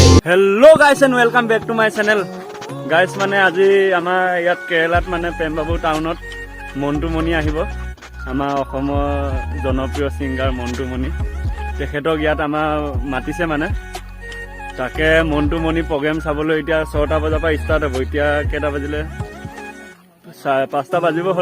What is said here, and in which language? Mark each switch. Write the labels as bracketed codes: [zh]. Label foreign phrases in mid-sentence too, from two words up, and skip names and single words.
[en] Hello guys and welcome back to my channel guys [as] माने আজি আমাৰ ইয়াত কেৰেলাত মানে পেমবাবু টাউনত মন্টুমণি আহিব আমাৰ অসমৰ জনপ্ৰিয় সিঙ্গাৰ মন্টুমণি তেখেতক ইয়াত আমাৰ মাতিছে মানে তাকে মন্টুমণি প্ৰগ্ৰাম চাবলৈ এতিয়া 6টা বজাৰ পৰা ষ্টাৰ্ট হ'ব এতিয়া কেটা বাজিলে 5টা বাজিব হ'ল